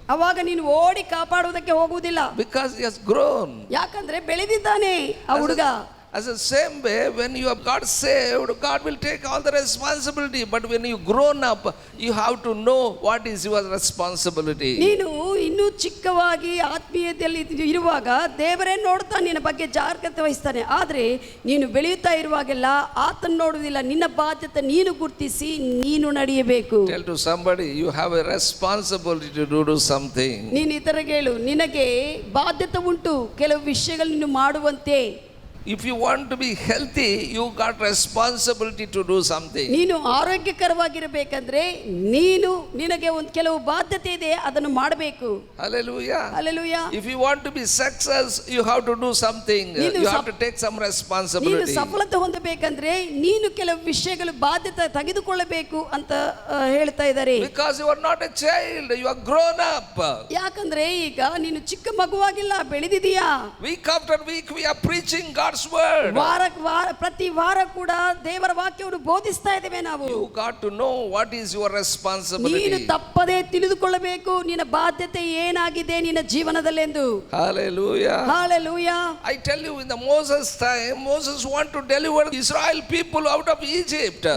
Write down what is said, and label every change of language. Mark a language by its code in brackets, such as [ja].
[kn] ಅವಾಗ ನೀನು ಓಡಿ ಕಾಪಾಡುವುದಕ್ಕೆ ಹೋಗುವುದಿಲ್ಲ. [en] Because he has grown. [kn] ಯಾಕಂದ್ರೆ ಬೆಳೆದಿದ್ದಾನೆ ಆ ಹುಡುಗ. [en] As the same way, when you have got saved, God will take all the responsibility. But when you grown up, you have to know what is your responsibility. [kn] ನೀನು ಇನ್ನೂ ಚಿಕ್ಕವಾಗಿ ಆತ್ಮೀಯತೆಯಲ್ಲಿ ಇರುವಾಗ ದೇವರೇ ನೋಡ್ತಾನೆ, ನಿನ್ನ ಬಗ್ಗೆ ಜಾಗೃತೆ ವಹಿಸ್ತಾನೆ. ಆದರೆ ನೀನು ಬೆಳೆಯುತ್ತಾ ಇರುವಾಗೆಲ್ಲ ಆತನ ನೋಡುವುದಿಲ್ಲ. ನಿನ್ನ ಬಾಧ್ಯತೆ ನೀನು ಗುರುತಿಸಿ ನೀನು ನಡೆಯಬೇಕು. [en] Tell to somebody, you have a responsibility to do something. [kn] ನೀನು ಇತರರಿಗೆ ಹೇಳು, ನಿನಗೆ ಬಾಧ್ಯತೆ ಉಂಟು ಕೆಲವು ವಿಷಯಗಳು ನೀನು ಮಾಡುವಂತೆ. [en] If you want to be healthy, you got responsibility to do something. [kn] ನೀನು ಆರೋಗ್ಯಕರವಾಗಿರಬೇಕಂದ್ರೆ ನಿನಗೆ ಒಂದು ಕೆಲವು ಬಾಧ್ಯತೆ ಇದೆ, ಅದನ್ನು ಮಾಡಬೇಕು. Hallelujah. Hallelujah. [en] If you want to be success, you have to do something. You have to take some responsibility. [kn] ನೀನು ಸಫಲತೆ ಹೊಂದಬೇಕಂದ್ರೆ ನೀನು ಕೆಲವು ವಿಷಯಗಳು ಬಾಧ್ಯತೆ ತೆಗೆದುಕೊಳ್ಳಬೇಕು ಅಂತ ಹೇಳ್ತಾ ಇದ್ದಾರೆ. [en] Because you are not a child, you are grown up. [kn] ಯಾಕಂದ್ರೆ ಈಗ ನೀನು ಚಿಕ್ಕ ಮಗುವಾಗಿಲ್ಲ, ಬೆಳೆದಿದೀಯಾ. [en] Week after week we are preaching God's word. [kn] ಪ್ರತಿ ವಾರ ಕೂಡ ದೇವರ ವಾಕ್ಯವನ್ನು ಬೋಧಿಸ್ತಾ ಇದ್ದೇವೆ ನಾವು. [en] You got to know what is your responsibility. [kn] ನೀನು ತಪ್ಪದೇ ತಿಳಿದುಕೊಳ್ಳಬೇಕು ನಿನ್ನ ಬಾಧ್ಯತೆ ಏನಾಗಿದೆ ನಿನ್ನ ಜೀವನದಲ್ಲೆಂದು. Hallelujah. Hallelujah. [en] I tell you, in the Moses time, Moses want to deliver Israel people out of Egypt.